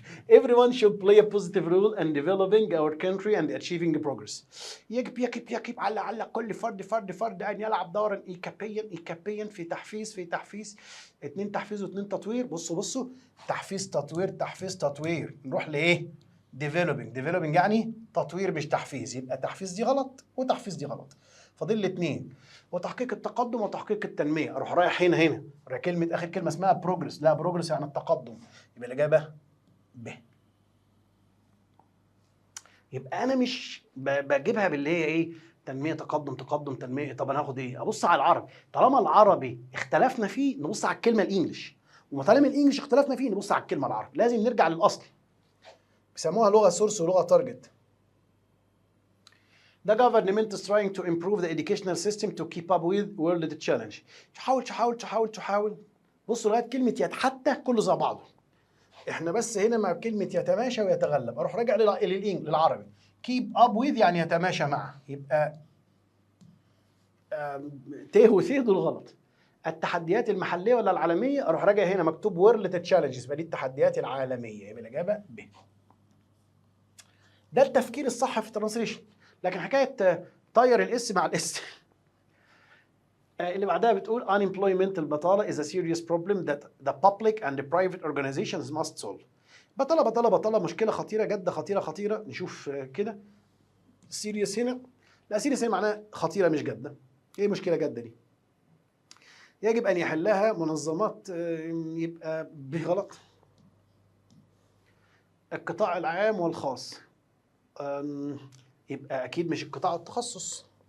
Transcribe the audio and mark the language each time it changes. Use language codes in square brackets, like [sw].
[en] Everyone should play a positive role in developing our country and achieving progress. [ar] يجب على كل فرد ان يلعب دورا ايجابيا في تحفيز 2 تحفيز و2 تطوير. بصوا تحفيز تطوير نروح لايه؟ developing يعني تطوير مش تحفيز، يبقى تحفيز دي غلط وتحفيز دي غلط. فاضل لي 2. وتحقيق التقدم وتحقيق التنميه. اروح رايح هنا كلمه اخر كلمه اسمها بروجرس، لا بروجرس يعني التقدم، يبقى الاجابه ب. يبقى انا مش بجيبها باللي هي ايه، تنميه تقدم تنميه. طب انا هاخد ايه؟ ابص على العربي. طالما العربي اختلفنا فيه نبص على الكلمه الانجليش، وطالما الانجليش اختلفنا فيه نبص على الكلمه العربي. لازم نرجع للاصل، بيسموها لغه سورس ولغه تارجت. [en] The government is trying to improve the educational system to keep up with world challenge. [ar] تحاول. بصوا لغايه كلمه يتحتى كله زي بعضه. احنا بس هنا مع كلمه يتماشى ويتغلب. اروح راجع للعربي. [en] keep up with [ar] يعني يتماشى مع، يبقى ت وث دول غلط. التحديات المحليه ولا العالميه؟ اروح راجع هنا مكتوب وورلد تشالنجز، يبقى دي التحديات العالميه، يبقى الاجابه ب. ده التفكير الصح في الترانسليشن. لكن حكايه طير الاس مع الاس اللي بعدها بتقول [en] unemployment [ar] البطاله [en] is a serious problem that the public and the private organizations must solve. [ar] بطاله مشكله خطيره، جد خطيره. نشوف كده سيريس هنا، لا سيريس هنا معناها خطيره مش جاده. ايه مشكله جاده دي؟ يجب ان يحلها منظمات، يبقى بغلط. القطاع العام والخاص، يبقى اكيد مش القطاع التخصص.